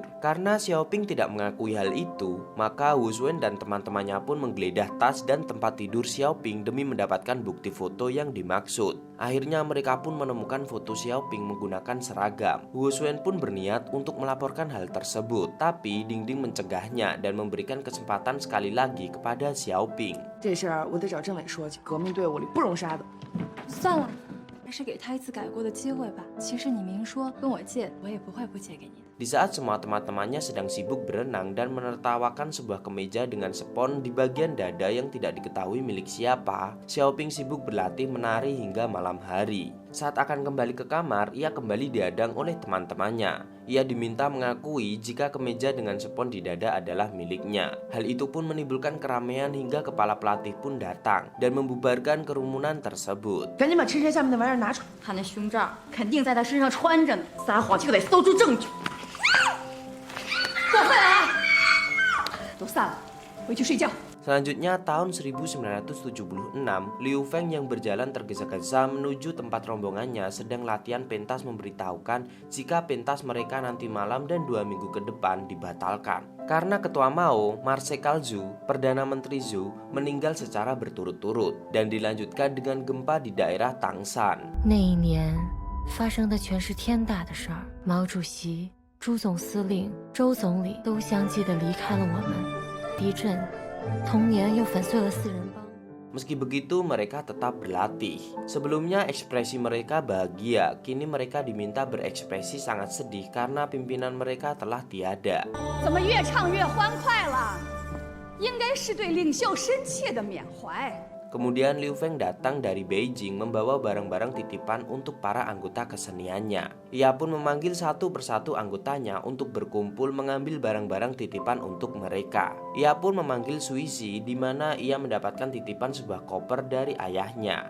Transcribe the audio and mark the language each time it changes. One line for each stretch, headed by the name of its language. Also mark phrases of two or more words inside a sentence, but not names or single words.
Indonesian: Karena Xiaoping tidak mengakui hal itu, maka Hao Xuan dan teman-temannya pun menggeledah tas dan tempat tidur Xiaoping demi mendapatkan bukti foto yang dimaksud. Akhirnya mereka pun menemukan foto Xiaoping menggunakan seragam. Hao Xuan pun berniat untuk melaporkan hal tersebut, tapi Dingding mencegahnya dan memberikan kesempatan sekali lagi kepada Xiaoping.
Chinese: 这事儿我得找政委说去，革命队伍里不容杀的。算了，还是给他一次改过的机会吧。其实你明说跟我借，我也不会不借给你的。
Indonesian: Di saat semua teman-temannya sedang sibuk berenang dan menertawakan sebuah kemeja dengan spons di bagian dada yang tidak diketahui milik siapa, Xiaoping sibuk berlatih menari hingga malam hari. Saat akan kembali ke kamar, ia kembali dihadang oleh teman-temannya. Ia diminta mengakui jika kemeja dengan spons di dada adalah miliknya. Hal itu pun menimbulkan keramaian hingga kepala pelatih pun datang dan membubarkan kerumunan tersebut.
Chinese: 赶紧把衬衫下面的玩意儿拿出来。他那胸罩肯定在他身上穿着呢，撒谎就得搜出证据。过分啊！都散了，回去睡觉。
Indonesian: Selanjutnya tahun 1976, Liu Feng yang berjalan tergesa-gesa menuju tempat rombongannya sedang latihan pentas memberitahukan jika pentas mereka nanti malam dan 2 minggu ke depan dibatalkan. Karena ketua Mao, Marshal Zhu, Perdana Menteri Zhu, meninggal secara berturut-turut dan dilanjutkan dengan gempa di daerah Tangshan.
Chinese: 那一年发生的全是天大的事儿，毛主席、朱总司令、周总理都相继的离开了我们，地震。同年又粉碎了4人帮。
Indonesian: Meski begitu mereka tetap berlatih. Sebelumnya ekspresi mereka bahagia, kini mereka diminta berekspresi sangat sedih karena pimpinan mereka telah tiada.
Chinese: 怎么越唱越欢快了？应该是对领袖深切的缅怀。
Indonesian: Kemudian Liu Feng datang dari Beijing membawa barang-barang titipan untuk para anggota keseniannya. Ia pun memanggil satu persatu anggotanya untuk berkumpul mengambil barang-barang titipan untuk mereka. Ia pun memanggil Suizi di mana ia mendapatkan titipan sebuah koper dari ayahnya.